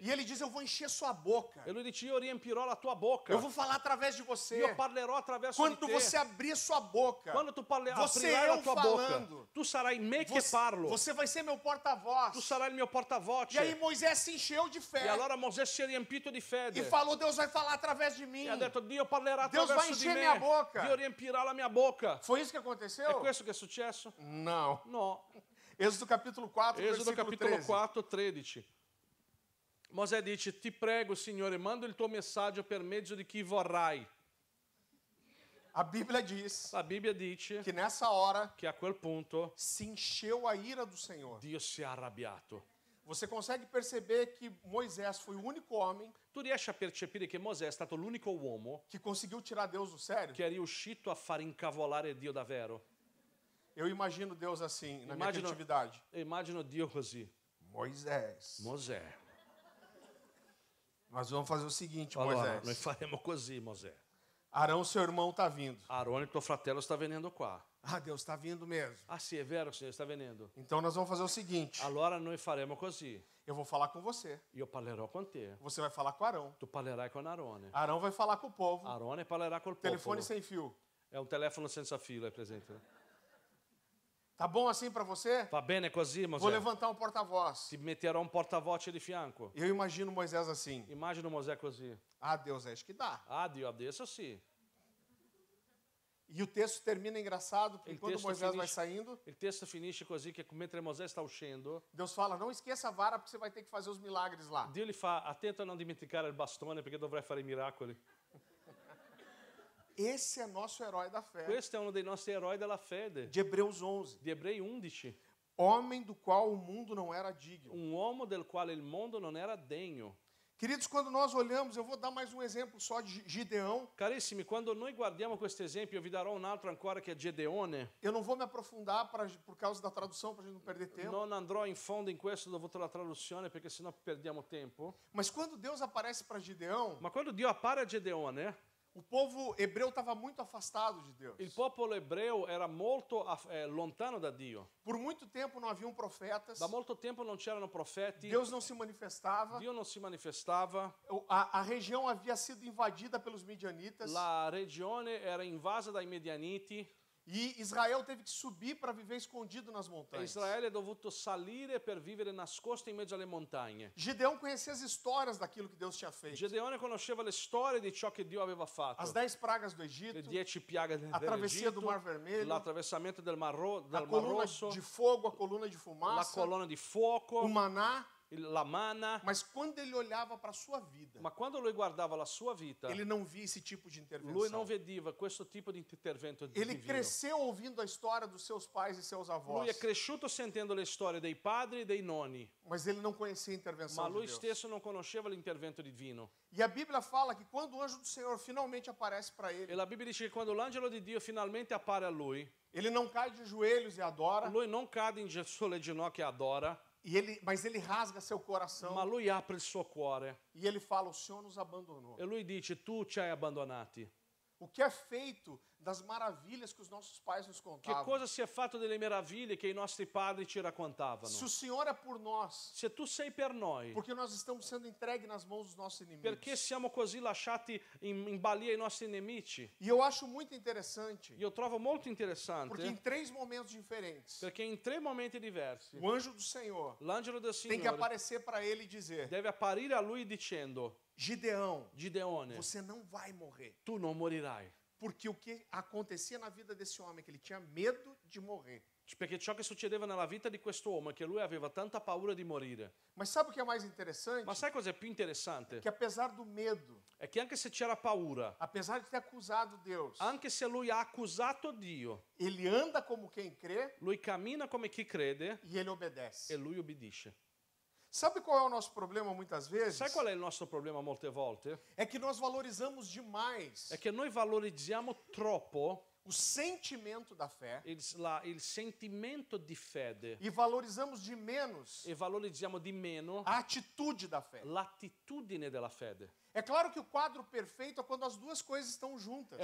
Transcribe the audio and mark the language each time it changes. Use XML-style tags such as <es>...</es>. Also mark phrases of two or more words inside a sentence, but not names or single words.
<pt>E ele diz, eu vou encher sua boca.</pt> <it>E lui dice, io riempirò la tua bocca.</it> <pt>Eu vou falar através de você.</pt> <it>Io parlerò attraverso di</it> <pt>Quando</pt> <it>te.</it> <pt>você abrir sua boca,</pt> <it>Quando tu</it> <pt>você</pt> <it>aprirai la</it> <pt>eu</pt> <it>tua</it> <pt>falando,</pt> <it>bocca, tu sarai me che</it> <pt>você,</pt> <it>parlo.</it> <pt>você vai ser meu porta-voz.</pt> <it>Tu sarai il mio portavoce.</it> <pt>E aí Moisés se encheu de fé</pt> <it>E allora Mosè si è riempito di fede.</it> <pt>e falou, Deus vai falar através de mim.</pt> <it>E ha detto, Dio parlerà</it> <pt>Deus vai</pt> <it>attraverso di</it> <pt>encher</pt> <it>me.</it> <pt>minha boca.</pt> <it>Dio riempirà la mia bocca.</it> <pt>Foi isso que</pt> <it>È</it> <pt>aconteceu?</pt> <it>questo che è successo?</it> <pt>Não.</pt> <it>No.</it> <pt>Êxodo capítulo 4,</pt> <it>Esodo</it> <pt>versículo</pt> <it>capitolo</it> <pt>13.</pt> <it>4, 13. Mosè dice, ti prego, Signore, manda il tuo messaggio per mezzo di chi vorrai.</it> <pt>A Bíblia diz</pt> <it>La Bibbia dice</it> <pt>que nessa hora</pt> <it>che a quel punto</it> <pt>se encheu a ira do Senhor.</pt> <it>Dio si è arrabbiato.</it> <pt>Você consegue perceber que Moisés foi o único homem</pt> <it>Tu riesci a percepire che Mosè è stato l'unico uomo</it> <pt>que conseguiu tirar Deus do sério?</pt> <it>che è riuscito a far incavolare Dio davvero?</it> <pt>Eu imagino Deus assim, na minha</pt> <it>Imagino-</it> <pt>criatividade.</pt> <it>E immagino Dio così.</it> <pt>Moisés,</pt> <it>Mosè.</it> <pt>nós vamos fazer o seguinte,</pt> <it>Allora, noi</it> <pt>Moisés.</pt> <it>faremo così, Mosè.</it> <pt>Arão, seu irmão, está vindo.</pt> <it>Aarone, tuo fratello, sta venendo qua.</it> <pt>Ah, Deus está vindo mesmo.</pt> <it>Ah sì, è vero, Signore, sta venendo.</it> <pt>Então nós vamos fazer o seguinte.</pt> <it>Allora noi faremo così.</it> <pt>Eu vou falar com você.</pt> <it>Io parlerò con te.</it> <pt>Você vai falar com Arão.</pt> <it>Tu parlerai con Aarone.</it> <pt>Arão vai falar com o povo.</pt> <it>Aarone parlerà col popolo.</it> <pt>Telefone sem fio.</pt> <it>È un telefono senza filo, è presente?</it> <pt>Tá bom assim para você?</pt> <it>Va bene così,</it> <pt>Vou</pt> <it>Mosè?</it> <pt>levantar um porta-voz.</pt> <it>Ti metterò un portavoce di fianco.</it> <pt>Eu imagino Moisés assim.</pt> <it>Immagino Mosè così.</it> <pt>Ah, Deus, acho que dá.</pt> <it>Ah, Dio, adesso sì.</it> <pt>E o texto termina engraçado, porque</pt> <it>Il</it> <pt>quando</pt> <it>testo</it> <pt>Moisés vai</pt> <it>finisce-</it> <pt>saindo,</pt> <it>Il testo finisce così che mentre Mosè sta uscendo,</it> <pt>Deus fala, não esqueça a vara, porque você vai ter que fazer os milagres lá.</pt> <it>Dio gli fa, attento a non dimenticare il bastone perché dovrai fare i miracoli.</it> <pt>Esse é nosso herói da fé.</pt> <it>Questo è uno dei nostri eroi della fede.</it> <pt>De Hebreus 11.</pt> <it>Di Ebrei 11.</it> <pt>Homem do qual o mundo não era digno.</pt> <it>Un uomo del quale il mondo non era degno.</it> <pt>Queridos, quando nós olhamos, eu vou dar mais um exemplo só de Gideão.</pt> <it>Carissimi, quando noi guardiamo questo esempio, io vi darò un altro ancora che è Gedeone.</it> <pt>Eu não vou me aprofundar por causa da tradução, para a gente não perder tempo.</pt> <it>Non andrò in fondo in questo dovuto alla traduzione perché sennò perdiamo tempo.</it> <pt>Mas quando Deus aparece para Gideão,</pt> <it>Ma quando Dio appare a Gedeone,</it> <pt>o povo hebreu estava muito afastado de Deus.</pt> <it>il popolo ebreo era molto lontano da Dio.</it> <pt>Por muito tempo não haviam profetas.</pt> <it>Da molto tempo non c'erano profeti,</it> <pt>Deus não se manifestava.</pt> <it>Dio non si manifestava,</it> <pt>A região havia sido invadida pelos midianitas.</pt> <it>la regione era invasa dai Medianiti</it> <pt>E Israel teve que subir para viver escondido nas</pt> <it>e</it> <pt>montanhas.</pt> <it>Israele è dovuto salire per vivere nascosto in mezzo alle montagne.</it> <pt>Gideão conhecia as histórias daquilo que Deus tinha feito.</pt> <it>Gedeone conosceva le storie di ciò che Dio aveva fatto.</it> <pt>As 10 pragas do</pt> <it>Le</it> <pt>Egito,</pt> <it>10 piaghe</it> <pt>a travessia do</pt> <it>dell'Egitto,</it> <pt>Mar Vermelho,</pt> <it>l'attraversamento del Mar</it> <pt>a coluna</pt> <it>Rosso,</it> <pt>de fogo, a coluna de</pt> <it>la</it> <pt>fumaça,</pt> <it>colonna di fuoco,</it> <pt>o maná.</pt> <it>la manna.</it> <pt>Mas quando ele olhava para a sua vida,</pt> <it>Ma quando lui guardava la sua vita,</it> <pt>ele não via esse tipo de</pt> <it>lui non</it> <pt>intervenção.</pt> <it>vedeva questo tipo di intervento</it> <pt>Ele</pt> <it>divino.</it> <pt>cresceu ouvindo a história dos seus pais e seus</pt> <it>Lui</it> <pt>avós,</pt> <it>è cresciuto sentendo le storie dei padri e dei nonni,</it> <pt>mas ele não conhecia a</pt> <it>ma</it> <pt>intervenção de</pt> <it>lui</it> <pt>Deus.</pt> <it>stesso non conosceva l'intervento divino.</it> <pt>E a Bíblia fala que quando o anjo do Senhor finalmente aparece para</pt> <it>E</it> <pt>ele,</pt> <it>la Bibbia dice che quando l'angelo di Dio finalmente appare a lui,</it> <pt>ele não cai de joelhos e adora,</pt> <it>lui non cade sulle ginocchia e adora,</it> <pt>mas ele rasga seu coração</pt> <it>ma lui apre il suo cuore</it> <pt>e ele fala: o Senhor nos abandonou.</pt> <it>e lui dice tu ci hai abbandonati.</it> <pt>O que é feito das maravilhas que os nossos pais nos</pt> <it>Che</it> <pt>contavam?</pt> <it>cosa si è fatto delle meraviglie che i nostri padri ci raccontavano?</it> <pt>Se o Senhor é por nós,</pt> <it>Se tu sei per noi,</it> <pt>porque nós estamos sendo entregues nas mãos dos nossos</pt> <it>perché</it> <pt>inimigos.</pt> <it>siamo così lasciati in balia ai nostri nemici?</it> <pt>E eu acho muito interessante,</pt> <it>Io trovo molto</it> <pt>porque em</pt> <it>interessante</it> <pt>3 momentos diferentes,</pt> <it>perché in 3 momenti diversi</it> <pt>o anjo do Senhor</pt> <it>l'angelo del</it> <pt>tem que</pt> <it>Signore</it> <pt>aparecer para ele e dizer:</pt> <it>deve apparire a lui dicendo</it> <pt>Gideão,</pt> <it>Gideone,</it> <pt>você não vai morrer.</pt> <it>tu non morirai.</it> <pt>Porque o que acontecia na vida desse homem é que ele tinha medo de morrer.</pt> <it>Perché ciò che succedeva nella vita di questo uomo è che lui aveva tanta paura di morire.</it> <pt>Mas sabe o que é mais interessante?</pt> <it>Ma sai cos'è più interessante?</it> <pt>Que apesar do medo,</pt> <it>È che anche se c'era paura,</it> <pt>apesar de ter acusado Deus,</pt> <it>anche se lui ha accusato Dio,</it> <pt>ele anda como quem crê</pt> <it>lui cammina come chi crede</it> <pt>e ele obedece.</pt> <it>e lui obbedisce.</it> <pt>Sabe qual é o nosso problema muitas vezes?</pt> <it>Sai qual è il nostro problema molte volte?</it> <pt>É que nós valorizamos demais</pt> <it>È che noi valorizziamo troppo</it> <pt>o sentimento da fé</pt> <it>il sentimento di fede</it> <pt>e valorizamos de menos</pt> <it>e valorizziamo di meno</it> <pt>a atitude da fé.</pt> <it>l'attitudine della fede.</it> <pt>É claro que o quadro perfeito é quando as duas coisas estão juntas.</pt>